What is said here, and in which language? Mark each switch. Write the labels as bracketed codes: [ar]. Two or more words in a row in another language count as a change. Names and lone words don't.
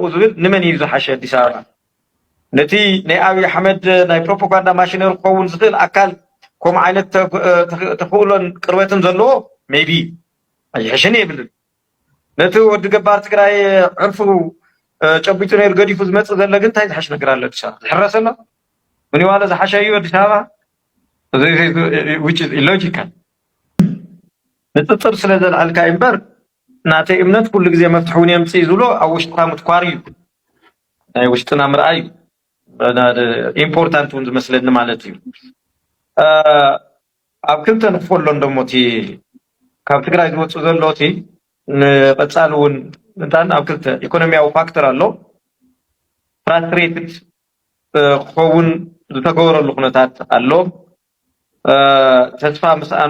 [ti] ዝብል ንመን እዩ ዝሓሸ ኣዲስ ኣበባ ነቲ ናይ ኣብይ ኣሕመድ ናይ ፕሮፓጋንዳ ማሽነሪ ክኸውን ዝኽእል ኣካል ከምኡ ዓይነት ተኽእሎን ቅርበትን ዘለዎ ሜይቢ ኣይሕሽን የብልን ነቲ ወዲ ገባር ትግራይ ዕርፉ ጨቢጡ ነይሩ ገዲፉ ዝመፅእ ዘሎ ግን እንታይ ዝሓሽ ነገር ኣሎ ኣዲስ ኣበባ ዝሕረስ ኣሎ ምን ዋለ ዝሓሸ እዩ ኣዲስ ኣበባ [en] which is illogical [ti] ንፅፅር ስለ ዘለዓልካ እምበር ናተይ እምነት ኩሉ ግዜ መፍትሒ እውን የምፅእ ዝብሎ ኣብ ውሽጥካ ምትኳር እዩ ናይ ውሽጥና ምርኣይ ኢምፖርታንት እውን ዝመስለኒ ማለት እዩ ኣብ ክልተ ንክፈሎ ደሞ እቲ ካብ ትግራይ ዝወፅእ ዘሎ እቲ ንቐፃሊ እውን እንታን ኣብ ክልተ ኢኮኖሚያዊ ፋክተር ኣሎ ፍራስትሬትድ ክኸውን ዝተገበረሉ ኩነታት ኣሎ ተስፋ ምስኣን